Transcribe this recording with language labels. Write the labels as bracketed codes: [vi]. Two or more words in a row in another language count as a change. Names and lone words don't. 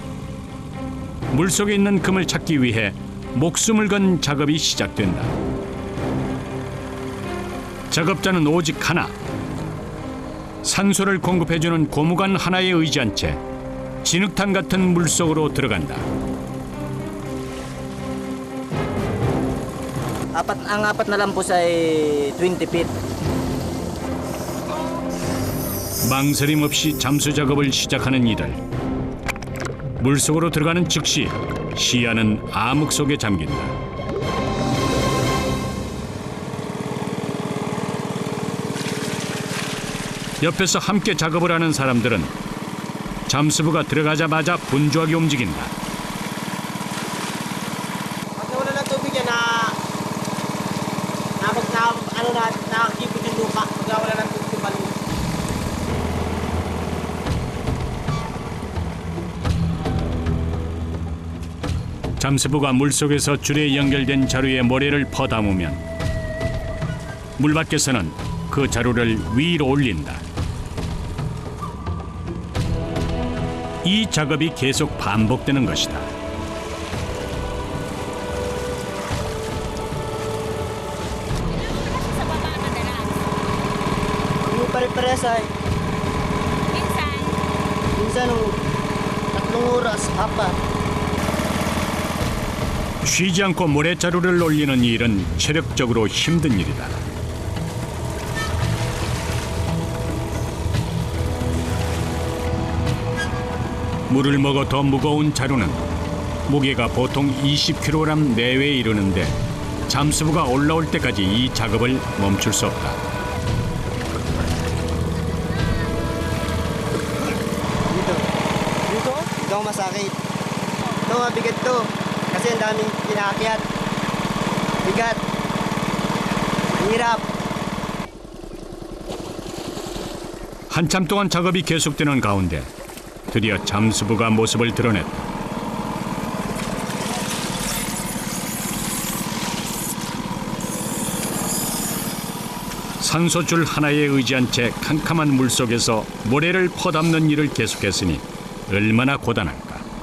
[ko] 물속에 있는 금을 찾기 위해 목숨을 건 작업이 시작된다. 작업자는 오직 하나. 산소를 공급해주는 고무관 하나에 의지한 채 진흙탕 같은 물속으로 들어간다. [tl] Ang apat na lang po ay 20 feet. [ko] 망설임 없이 잠수 작업을 시작하는 이들. 물속으로 들어가는 즉시 시야는 암흑 속에 잠긴다. 옆에서 함께 작업을 하는 사람들은 잠수부가 들어가자마자 분주하게 움직인다. [tl] Pag wala ng tubig yan nakikipot yung lupa. Pag wala ng tubig yung balon. [ko] 잠수부가 물속에서 줄에 연결된 자루에 모래를 퍼담으면 물 밖에서는 그 자루를 위로 올린다. 이 작업이 계속 반복되는 것이다. [tl] Hindi pare-pares ay. Minsan 3 oras, 4. [ko] 쉬지 않고 모래자루를 올리는 일은 체력적으로 힘든 일이다. 물을 먹어 더 무거운 자루는 무게가 보통 20kg 내외에 이르는데 잠수부가 올라올 때까지 이 작업을 멈출 수 없다. [tl] Dito ako masakit. Ito mabigat to. Kasi ang daming kinaakyat. Bigat. Hirap. [ko] 한참 동안 작업이 계속되는 가운데 드디어 잠수부가 모습을 드러냈다. 산소줄 하나에 의지한 채 캄캄한 물속에서 모래를 퍼담는 일을 계속했으니 얼마나 고단할까.